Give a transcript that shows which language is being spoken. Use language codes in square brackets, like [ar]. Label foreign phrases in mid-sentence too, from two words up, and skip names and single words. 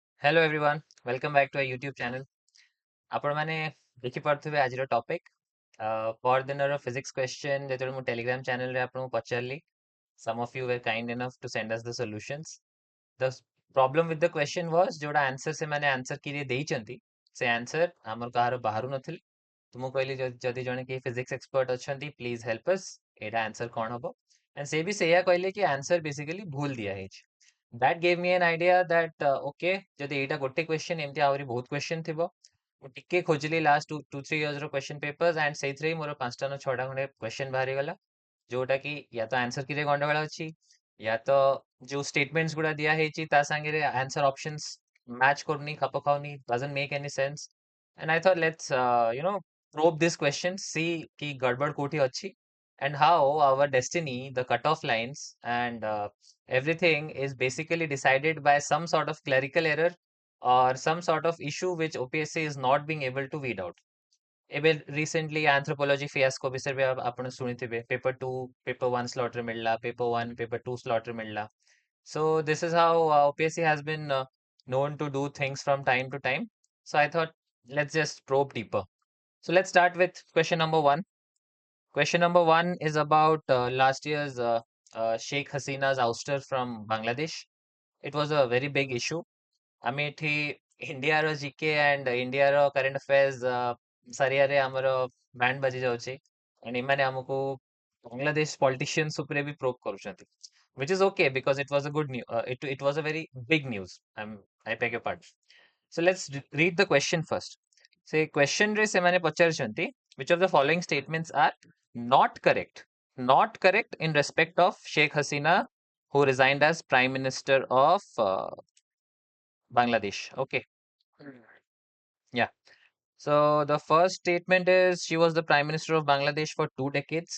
[en] Hello everyone, welcome back to our YouTube channel. [or] ଆପଣ ମାନେ ଦେଖିପାରୁଥିବେ ଆଜିର ଟପିକ୍ ପରଦିନର [en] physics question [or] ଯେତେବେଳେ ମୁଁ ଟେଲିଗ୍ରାମ ଚ୍ୟାନେଲରେ ଆପଣଙ୍କୁ ପଚାରିଲି [en] some of you were kind enough to send us the solutions. The problem with the question was [or] ଯୋଉଟା ଆନ୍ସର ସେମାନେ ଆନ୍ସର କିରେ ଦେଇଛନ୍ତି ସେ ଆନ୍ସର ଆମର କାହାର ବାହାରୁ ନଥିଲେ। ତ ମୁଁ କହିଲି ଯଦି ଜଣେ କେହି [en] physics expert [or] ଅଛନ୍ତି [en] please help us [or] ଏଇଟା ଆନ୍ସର କ'ଣ ହବ ଏଣ୍ଡ ସେ ବି ସେଇଆ କହିଲେ କି [en] answer basically [or] ଭୁଲ ଦିଆହେଇଛି। [en] That gave me an idea that okay [or] ଯଦି ଏଇଟା ଗୋଟେ କ୍ୱେଶ୍ଚନ୍ ଏମିତି ଆହୁରି ବହୁତ କ୍ୱେଶ୍ଚନ୍ ଥିବ। ମୁଁ ଟିକେ ଖୋଜିଲି [en] last 2-3 years [or] ର [en] question papers and [or] ସେଇଥିରେ ହିଁ ମୋର 5ଟା ନା 6ଟା ଖଣ୍ଡେ କ୍ୱେଶ୍ଚନ୍ ବାହାରିଗଲା ଯୋଉଟା କି ୟା ତ ଆନ୍ସର କିରେ ଗଣ୍ଡଗୋଳ ଅଛି ୟା ତ ଯୋଉ ଷ୍ଟେଟମେଣ୍ଟସ୍ ଗୁଡା ଦିଆ ହେଇଛି ତା ସାଙ୍ଗରେ ଆନ୍ସର ଅପସନ୍ସ ମ୍ୟାଚ୍ କରୁନି ଖାପ ଖାଉନି [en] doesn't make any sense and I thought let's probe this question see [or] କି ଗଡବଡ କୋଉଠି ଅଛି [en] and how our destiny the cutoff lines and everything is basically decided by some sort of clerical error or some sort of issue which OPSC is not being able to weed out. ଏବେ recently anthropology fiasco [or] ବିଷୟରେ ବି ଆପଣ ଶୁଣିଥିବେ [en] paper 2 paper 1 slot [or] ରେ ମିଳିଲା [en] paper 1 paper 2 slot [or] ରେ ମିଳିଲା [en] so this is how OPSC has been known to do things from time to time so I thought let's just probe deeper so let's start with question number 1. Question number 1 is about last year's Sheikh Hasina's ouster from Bangladesh. It was a very big issue. [or] ଆମେ ଏଠି ଇଣ୍ଡିଆର ଜିକେ ଆଣ୍ଡ ଇଣ୍ଡିଆର [en] current affairs [or] ସାରିଆରେ ଆମର ବ୍ୟାଣ୍ଡ ବାଜି ଯାଉଛି ଆଣ୍ଡ ଏମାନେ ଆମକୁ ବାଂଲାଦେଶ ପଲିଟିସିଆନ୍ସ ଉପରେ ବି ପ୍ରୋବ୍ କରୁଛନ୍ତି [en] which is okay because it was a good news it was a very big news I beg your pardon so let's read the question first ସେ question [or] ରେ ସେମାନେ ପଚାରିଛନ୍ତି [en] which of the following statements are not correct in respect of Sheikh Hasina who resigned as prime minister of Bangladesh. Okay. Yeah. So the first statement is she was the Prime Minister of Bangladesh for 2 decades.